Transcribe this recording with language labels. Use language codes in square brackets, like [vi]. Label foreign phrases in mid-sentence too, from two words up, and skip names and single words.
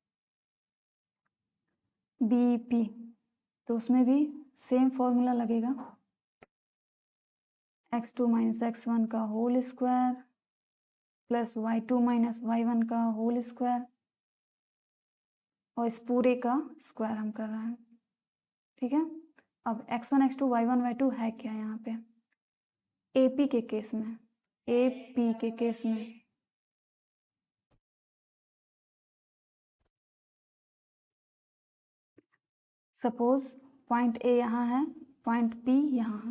[hi] बी पी, तो उसमें भी [en] same formula [hi] लगेगा, x2 माइनस x1 का [en] whole square plus [hi] y2 माइनस y1 का [en] whole square, [hi] और इस पूरे का स्क्वायर हम कर रहे हैं। ठीक है, अब x1 x2 y1 y2 है क्या यहाँ पे, AP के केस में, AP के केस में [en] suppose point A [hi] यहाँ है, [en] point P [hi] यहाँ है।